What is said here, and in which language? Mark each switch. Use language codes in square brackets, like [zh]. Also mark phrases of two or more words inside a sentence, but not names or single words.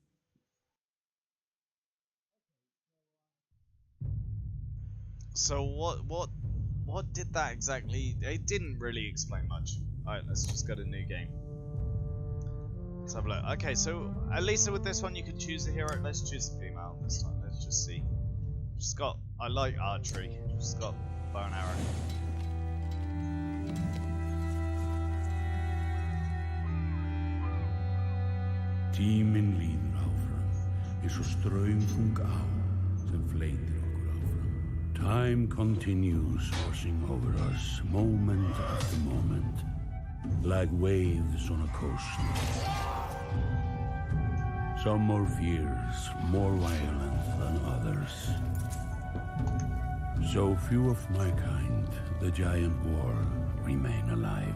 [en] So what did that exactly? It didn't really explain much. Alright, let's just go to new game. Let's have a look. Okay, so at least with this one you can choose a hero. Let's choose the female this time. Let's just see. She's got, I like archery. She's got bow and arrow. [is] Tíminn líður áfram, eins og straumþung á sem fleytir okkur áfram. [en] Time continues washing over us, moment after moment, like waves on a coast. Some more fierce, more violent than others. So few of my kind, the giant war, remain alive.